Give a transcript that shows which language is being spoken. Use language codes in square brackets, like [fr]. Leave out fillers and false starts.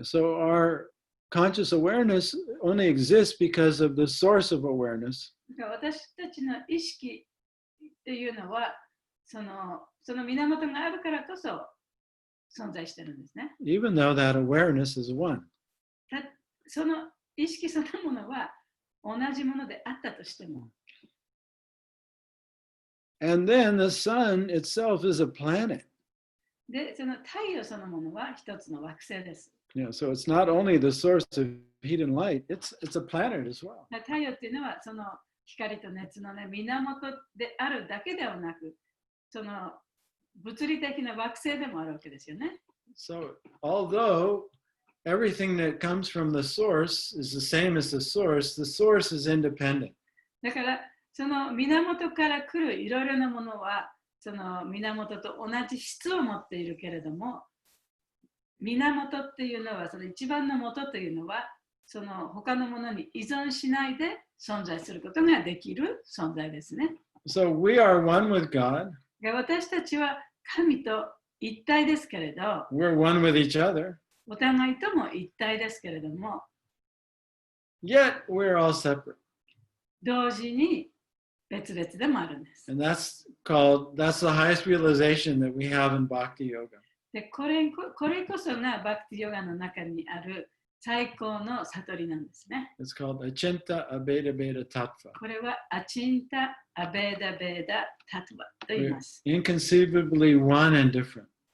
[en] Yeah, so our conscious awareness only exists because of the source of awareness. [ja] だから私たちの意識というのはその源があるからこそ存在してるんですね。 [en] Even though that awareness is one. [ja] その意識そのものは同じものであったとしても。 [en] And then the sun itself is a planet. [ja] で、その太陽そのものは一つの惑星です。 [en] Yeah, so it's not only the source of heat and light, it's a planet as well. [ja] 太陽っていうのはその光と熱の、ね、源であるだけではなく、その物理的な惑星でもあるわけですよね。 [en] So although everything that comes from the source is the same as the source is independent. [ja] だからその源から来るいろいろなものはその源と同じ質を持っているけれども、源っていうのはその一番の元というのはその他のものに依存しないで存在することができる存在ですね。 [en] So we are one with God. [ja] 私たちは神と一体ですけれど、 [en] We're one with each other. [ja] お互いとも一体ですけれども、 [en] Yet we're all separate. [ja] 同時に別々でもあるんです。 [en] And that's the highest realization that we have in Bhakti Yoga. [ja] でこれこそがバクティヨガの中にある最高の悟りなんですね。 [en] It's called Achinta Abheda Bheda Tattva. [ja] これはアチンタ・アベーダ・ベーダ・タトゥバと言います。 [en] Inconceivably one and different.